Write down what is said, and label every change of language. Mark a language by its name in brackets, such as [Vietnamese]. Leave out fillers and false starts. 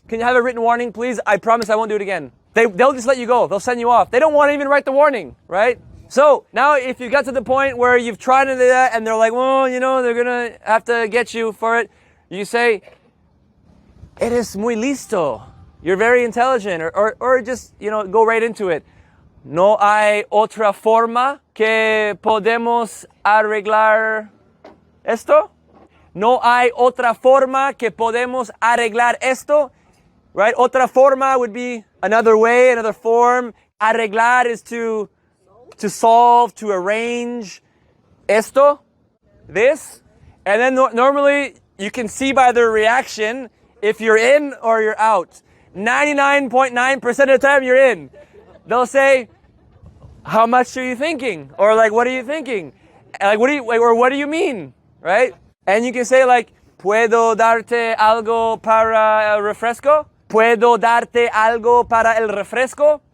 [English] Can you have a written warning, please? I promise I won't do it again. They'll just let you go. They'll send you off. They don't want to even write the warning, right? So now if you got to the point where you've tried to do that and they're like, well, they're going to have to get you for it, you say, [Spanish] eres muy listo. [English] You're very intelligent. Or just, go right into it. [Spanish] No hay otra forma que podemos arreglar esto? No hay otra forma que podemos arreglar esto? [English] Right? Otra forma would be another way, another form. Arreglar is to solve, to arrange. Esto, this. And then normally you can see by their reaction if you're in or you're out. 99.9% of the time you're in. They'll say, how much are you thinking? Or like, what are you thinking? Like, what do you mean? Right? And you can say like, [Spanish] ¿puedo darte algo para el refresco? ¿Puedo darte algo para el refresco?